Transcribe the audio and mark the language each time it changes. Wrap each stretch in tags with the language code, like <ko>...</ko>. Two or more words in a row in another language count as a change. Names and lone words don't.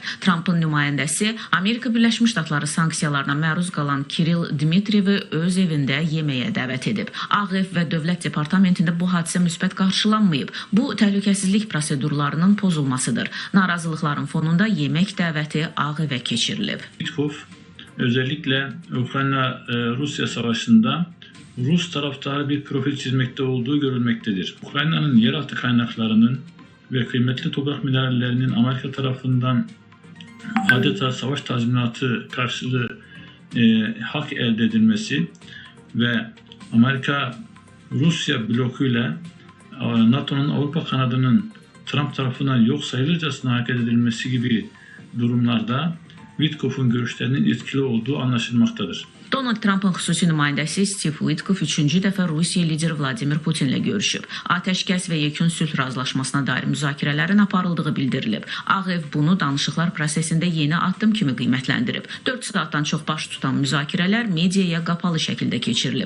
<az>Trump'ın nümayəndəsi Amerika Birləşmiş Ştatları sanksiyalarına məruz qalan Kirill Dmitriyevi öz evində yeməyə dəvət edib. Ağ Ev və Dövlət Departamentində bu hadisə müsbət qarşılanmayıb. Bu, təhlükəsizlik prosedurlarının pozulmasıdır. Narazılıqların fonunda yemək dəvəti Ağ Evə keçirilib.</az> <tr>Witkov özellikle Ukrayna-Rusya savaşında Rus taraftarı bir profil çizmekte olduğu görülmektedir. Ukrayna'nın yeraltı kaynaklarının ve kıymetli toprak minerallerinin Amerika tarafından adeta savaş tazminatı karşılığı hak elde edilmesi ve Amerika-Rusya blokuyla NATO'nun Avrupa kanadının Trump tarafından yok sayılırcasına hareket edilmesi gibi durumlarda Witkoff'un görüşlerinin etkili olduğu anlaşılmaktadır.</tr> <az>Donald Trump'ın xüsusi nümayəndəsi Steve Witkoff 3-cü dəfə Rusiya lideri Vladimir Putinlə görüşüb. Atəşkəs və yekun sülh razılaşmasına dair müzakirələrin aparıldığı bildirilib. Ağ Ev bunu danışıqlar prosesində yeni addım kimi qiymətləndirib. 4 saatdan çox baş tutan müzakirələr mediaya qapalı şəkildə keçirilib.</az>